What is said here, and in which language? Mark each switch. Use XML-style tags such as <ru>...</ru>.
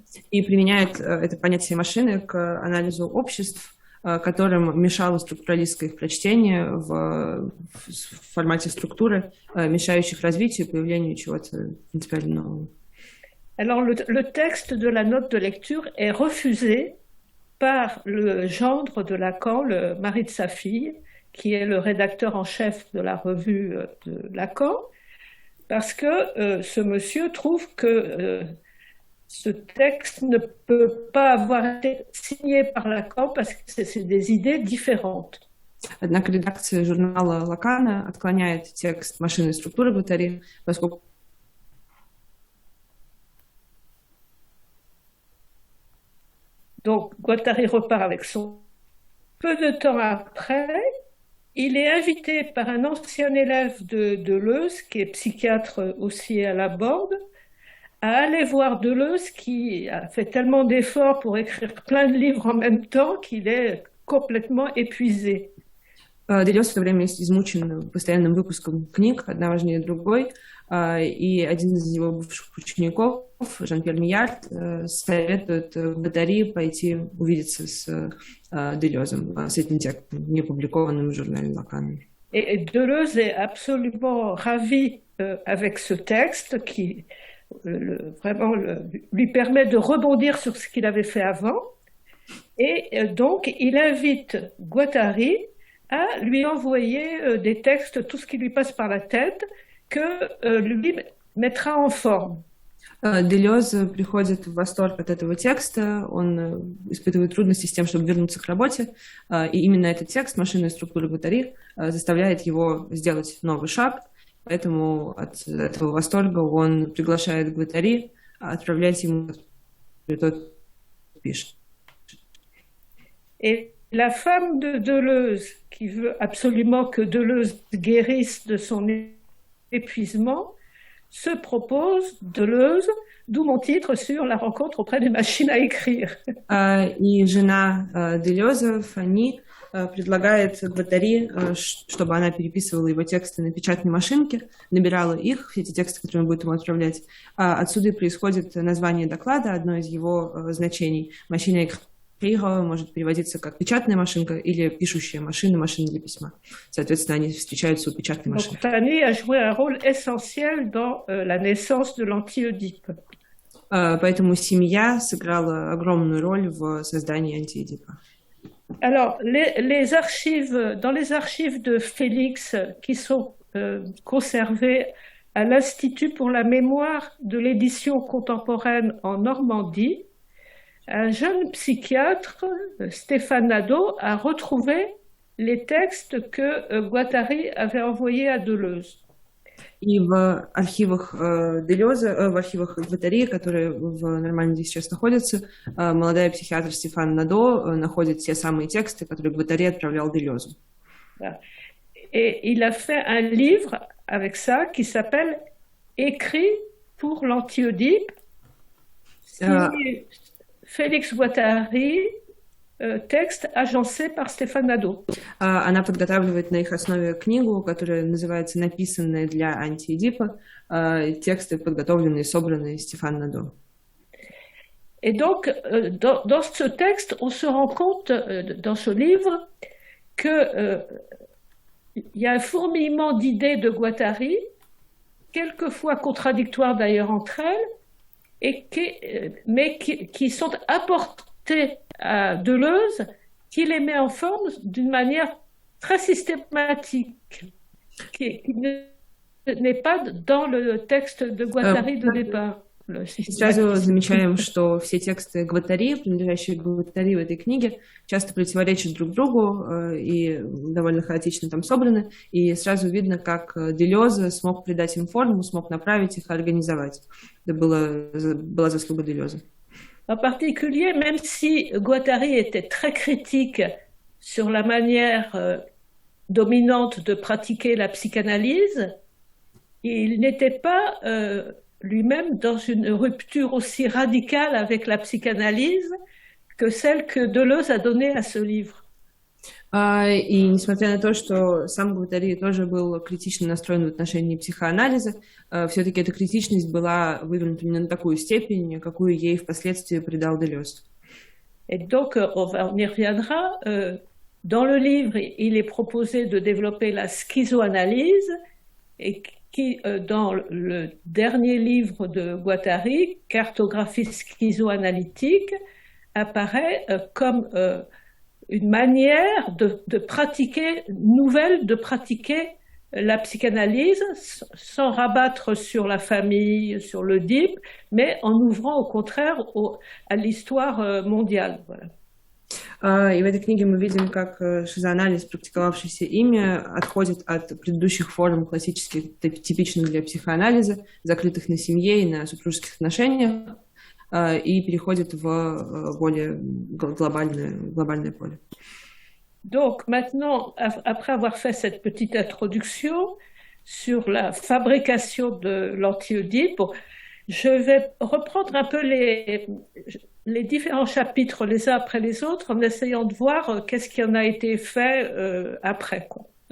<ru>И применяет это понятие машины к анализу обществ, которым мешало структуралистское их прочтение в формате структуры, мешающих развитию и появлению чего-то принципиально нового.</ru> <fr>Alors le texte de la note de lecture est refusé par le gendre de Lacan, le mari de sa fille, qui est le rédacteur en chef de la revue de Lacan, parce que ce monsieur trouve que ce texte ne peut pas avoir été signé par Lacan parce que c'est des idées différentes.</fr> <ru>Однако редакция журнала Лакана отклоняет текст машины структуры Гваттари, поскольку</ru> <fr>Donc, Guattari repart avec son. Peu de temps après, il est invité par un ancien élève de Deleuze, qui est psychiatre aussi à la Borde, à aller voir Deleuze, qui a fait tellement d'efforts pour écrire plein de livres en même temps qu'il est complètement épuisé.</fr> <ru>Делез в это время измучен постоянным выпуском книг, одна важнее другой, и один из его бывших учеников, Жан-Пьер Миярд, советует Гваттари пойти увидеться с Делезом, с этим текстом, не опубликованным в журнале Лакана.</ru> <fr>Et Deleuze est absolument ravi avec ce texte qui vraiment lui permet de rebondir sur ce qu'il avait fait avant. Et donc, il invite Guattari à lui envoyer des textes, tout ce qui lui passe par la tête, que lui mettra en forme.</fr> <ru>Делез приходит в восторг от этого текста, он испытывает трудности с тем, чтобы вернуться к работе, и именно этот текст «Машинная структура Гваттари» заставляет его сделать новый шаг, поэтому от этого восторга он приглашает Гваттари отправлять ему, и тот пишет.</ru> <fr>Et la femme de Deleuze, qui veut absolument que Deleuze guérisse de son épuisement, se propose Deleuze, d'où mon titre sur la rencontre auprès des machines à écrire.</fr> <ru>И жена Делеза, Фанни, предлагает Гваттари, чтобы она переписывала его тексты на печатной машинке, набирала их, все эти тексты, которые он будет ему отправлять. Отсюда и происходит название доклада, одно из его значений. Машина Écrire может переводиться как печатная машинка или пишущая машина, машина для письма. Соответственно, они встречаются у печатной машины.</ru> <fr>Fanny a joué un rôle essentiel dans la naissance de l'anti-Oedipe.</fr> <ru>Поэтому семья сыграла огромную роль в создании антиэдипа.</ru> <fr>Alors, dans les archives de Félix qui sont conservées à l'Institut pour la mémoire de l'édition contemporaine en Normandie, un jeune psychiatre, Stéphane Nadeau, a retrouvé les textes que Guattari avait envoyés à Deleuze.</fr> <ru>И в архивах Делеза, в архивах Гваттари, которые в Нормандии сейчас находятся, молодой психиатр Стефан Надо находит те самые тексты, которые Гваттари отправлял Делезу.</ru> <fr>Et il a fait un livre avec ça qui s'appelle Écrit pour l'anti-Oedipe. Félix Guattari, текст agencé par Stéphane Nadeau.</fr> <ru>Она подготавливает на их основе книгу, которая называется «Написанная для антиэдипа», тексты подготовленные и собранные Стефан Надо.</ru> <fr>Et donc, dans ce texte, on se rend compte, dans ce livre, qu'il y a un fourmillement d'idées de Guattari, quelquefois contradictoires d'ailleurs entre elles, mais qui sont apportées à Deleuze, qui les met en forme d'une manière très systématique, qui n'est pas dans le texte de Guattari de départ.</fr> <ru>Сразу замечаем, что все тексты Гваттари, принадлежащие Гваттари в этой книге, часто противоречат друг другу и довольно хаотично там собраны. И сразу видно, как Делеза смог придать им форму, смог направить их, организовать. Это была заслуга Делеза.</ru> <fr>En particulier, même si Guattari était très critique sur la manière dominante de pratiquer la psychanalyse, il n'était pas lui-même dans une rupture aussi radicale avec la psychanalyse que celle que Deleuze a donnée à ce livre.</fr> <ru>И несмотря на то, что сам Гваттари тоже был критично настроен в отношении психоанализа, все-таки эта критичность была вывернута именно на такую степень, какую ей впоследствии придал Делез.</ru> <fr>Et donc, on y reviendra. Dans le livre, il est proposé de développer la schizoanalyse, et qui, dans le dernier livre de Guattari, Cartographie schizoanalytique, apparaît comme une manière de pratiquer, nouvelle, de pratiquer la psychanalyse sans rabattre sur la famille, sur l'Oedipe, mais en ouvrant au contraire à l'histoire mondiale. Voilà.</fr> <ru>И в этой книге мы видим, как шизоанализ, практиковавшийся ими, отходит от предыдущих форм классических, типичных для психоанализа, закрытых на семье и на супружеских отношениях, и переходит в более глобальное поле.</ru> <fr>Donc maintenant, après avoir fait cette petite introduction sur la fabrication de l'anti-Oedipe, je vais reprendre un peu les différents chapitres les uns après les autres en essayant de voir qu'est-ce qui en a été fait après, quoi.</fr>